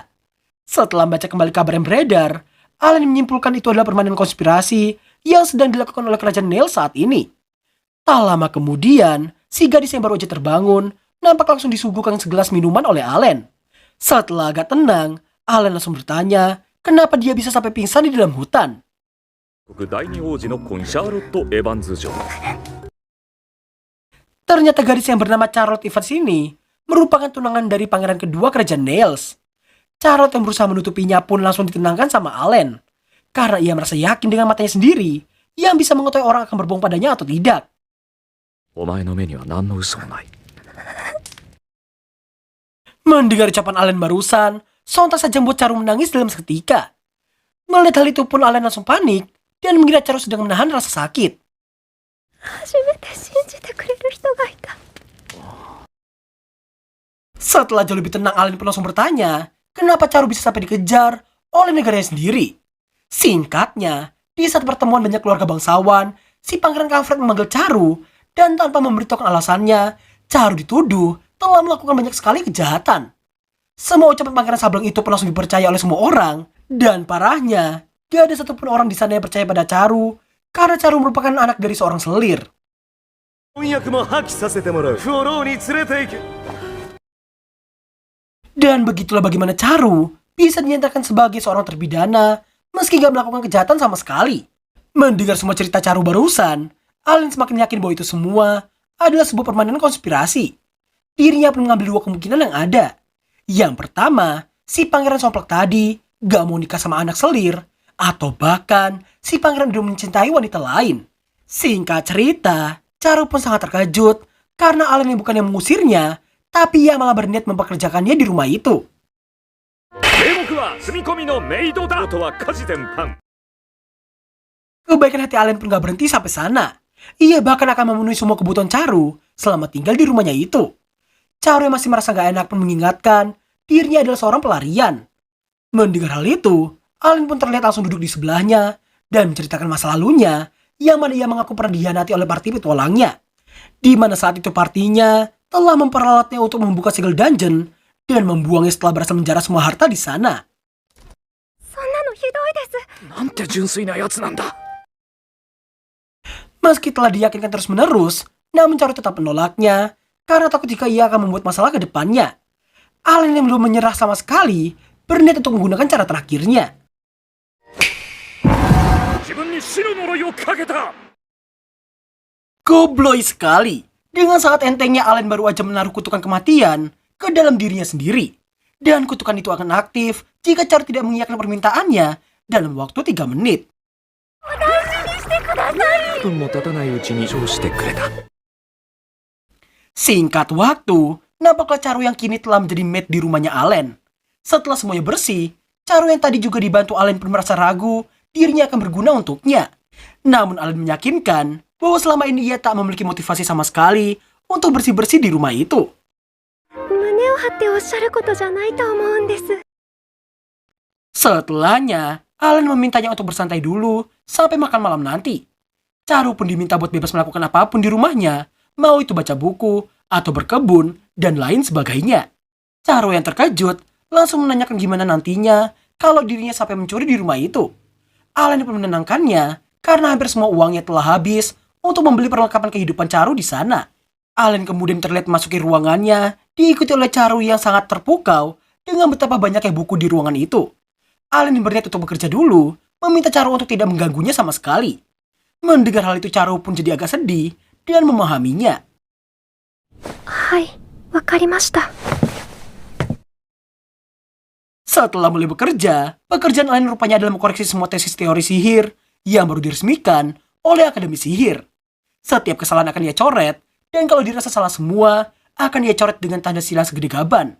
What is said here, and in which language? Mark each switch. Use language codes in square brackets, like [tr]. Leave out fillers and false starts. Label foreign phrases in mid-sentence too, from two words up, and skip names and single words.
[id] Setelah membaca kembali kabar yang beredar, Alan menyimpulkan itu adalah permainan konspirasi yang sedang dilakukan oleh kerajaan Nail saat ini. Tak lama kemudian, si gadis yang baru aja terbangun nampak langsung disuguhkan segelas minuman oleh Allen. Setelah agak tenang, Allen langsung bertanya kenapa dia bisa sampai pingsan di dalam hutan. [ja] 第二王子の婚シャーロット・エヴァンズ女 [id] Ternyata gadis yang bernama Charlotte Evans ini merupakan tunangan dari pangeran kedua kerajaan Nails. Charlotte yang berusaha menutupinya pun langsung ditenangkan sama Allen. Karena ia merasa yakin dengan matanya sendiri yang bisa mengetahui orang akan berbohong padanya atau tidak. [ja] お前の目には何の嘘もない [id] Mendengar ucapan Allen barusan, sontak saja membuat Charu menangis dalam seketika. Melihat hal itu pun Allen langsung panik dan mengira Charu sedang menahan rasa sakit. [ja] 初めて信じてくれる人がいた。 [id] Setelah jauh lebih tenang, Allen pun langsung bertanya, kenapa Charu bisa sampai dikejar oleh negaranya sendiri. Singkatnya, di saat pertemuan banyak keluarga bangsawan, si Pangeran Kafred memanggil Charu, dan tanpa memberitahukan alasannya, Charu dituduh telah melakukan banyak sekali kejahatan. Semua ucapan Pangeran Sableng itu pun langsung dipercaya oleh semua orang, dan parahnya, gak ada satupun orang di sana yang percaya pada Charu, karena Charu merupakan anak dari seorang selir. [ja] 婚約も破棄させてもらう。フォローに連れて行け。 [id] Dan begitulah bagaimana Charu bisa dinyatakan sebagai seorang terpidana meski gak melakukan kejahatan sama sekali. Mendengar semua cerita Charu barusan, Allen semakin yakin bahwa itu semua adalah sebuah permainan konspirasi. Dirinya pun mengambil dua kemungkinan yang ada. Yang pertama, si pangeran somplak tadi gak mau nikah sama anak selir, atau bahkan si pangeran udah mencintai wanita lain. Singkat cerita, Charu pun sangat terkejut karena Allen yang bukan yang mengusirnya, tapi ia malah berniat mempekerjakannya di rumah itu. [ja] 名目は住み込みのメイドだとは家事全般 [id] Kebaikan hati Allen pun gak berhenti sampai sana. Ia bahkan akan memenuhi semua kebutuhan Charu selama tinggal di rumahnya itu. Charu yang masih merasa gak enak pun mengingatkan dirinya adalah seorang pelarian. Mendengar hal itu, Allen pun terlihat langsung duduk di sebelahnya dan menceritakan masa lalunya yang mana ia mengaku pernah dikhianati oleh parti petualangnya. Di mana saat itu partinya telah memperalatnya untuk membuka segel dungeon dan membuangnya setelah berhasil menjarah semua harta di sana. [ja] そんなのひどいです。なんて純粋なやつなんだ [id] Meski telah diyakinkan terus-menerus, namun Charu tetap menolaknya karena takut jika ia akan membuat masalah ke depannya. Allen yang belum menyerah sama sekali berniat untuk menggunakan cara terakhirnya. [ja] 自分に死の呪いをかけた [id] Gobloi sekali. Dengan sangat entengnya Allen baru aja menaruh kutukan kematian ke dalam dirinya sendiri. Dan kutukan itu akan aktif jika Charu tidak mengiyakan permintaannya dalam waktu 3 menit. [ja] 分も経たないうちにそうしてくれた [id] Singkat waktu, nampaklah Charu yang kini telah menjadi maid di rumahnya Allen. Setelah semuanya bersih, Charu yang tadi juga dibantu Allen pun merasa ragu dirinya akan berguna untuknya. Namun Allen meyakinkan bahwa selama ini ia tak memiliki motivasi sama sekali untuk bersih-bersih di rumah itu. [ja] 胸を張っておっしゃることじゃないと思うんです。 [id] Setelahnya, Allen memintanya untuk bersantai dulu sampai makan malam nanti. Charu pun diminta buat bebas melakukan apapun di rumahnya, mau itu baca buku, atau berkebun, dan lain sebagainya. Charu yang terkejut langsung menanyakan gimana nantinya kalau dirinya sampai mencuri di rumah itu. Allen pun menenangkannya karena hampir semua uangnya telah habis untuk membeli perlengkapan kehidupan Charu di sana. Allen kemudian terlihat memasuki ruangannya, diikuti oleh Charu yang sangat terpukau dengan betapa banyaknya buku di ruangan itu. Allen berniat untuk bekerja dulu, meminta Charu untuk tidak mengganggunya sama sekali. Mendengar hal itu Charu pun jadi agak sedih dan memahaminya. [ja] はい、わかりました。 [id] Setelah mulai bekerja, pekerjaan Allen rupanya adalah mengkoreksi semua tesis teori sihir yang baru diresmikan oleh Akademi Sihir. Setiap kesalahan akan ia coret, dan kalau dirasa salah semua, akan ia coret dengan tanda silang segede gaban.